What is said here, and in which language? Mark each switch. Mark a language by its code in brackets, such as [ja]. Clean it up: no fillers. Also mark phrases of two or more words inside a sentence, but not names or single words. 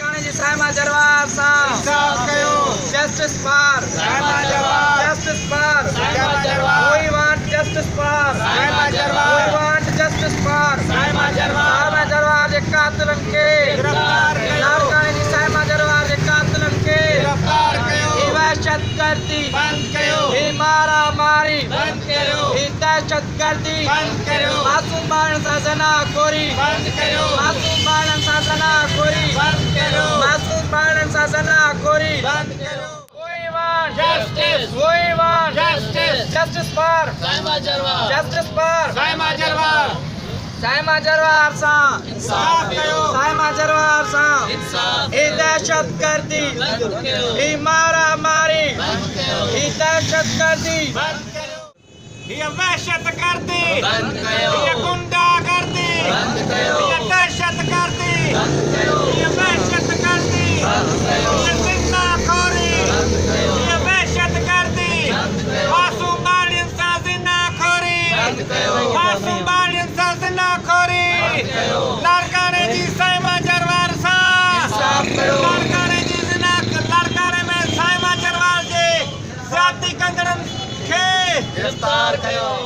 [en] जी साइमा जरवार साहब justice for साइमा जरवार justice for साइमा जरवार we want justice for साइमा [sd] जरवार [en] we want justice for [sd] साइमा जरवार जे कातिलन के गिरफ्तार कयो लारकानी जी साइमा जरवार जे कातिलन के गिरफ्तार कयो ही वहशतगर्दी बंद कयो ही मारामारी बंद कयो ही दहशतगर्दी बंद कयो मासूम बाणन सां ज़नाख़ोरी बंद कयो मासूम बाणन सां ज़नाख़ोरी बंद कयो मासूम बाणन सां ज़नाख़ोरी बंद कयो Justice. [en] We want justice. Justice for Saima Jarwar. Justice for Saima Jarwar. [sd] Saima Jarwar सां इंसाफ कयो साइमा जरवार सां इंसाफ ही दहशतगर्दी बंद कयो ही मारामारी बंद कयो ही दहशतगर्दी बंद कयो ही वहशतगर्दी बंद कयो ही गुंडागर्दी बंद कयो ही दहशतगर्दी बंद कयो ही वहशतगर्दी बंद कयो ही ज़िंदाख़ोरी बंद कयो ही वहशतगर्दी बंद कयो मासूम बाणन सां ज़िंदाख़ोरी बंद कयो मासूम बाणन सां ज़िंदाख़ोरी लारकानी जी साइमा जरवार सां इंसाफ कयो लारकानी जी लारकानी में साइमा जरवार जे ज़्यादती कंदड़न खे गिरफ्तार कयो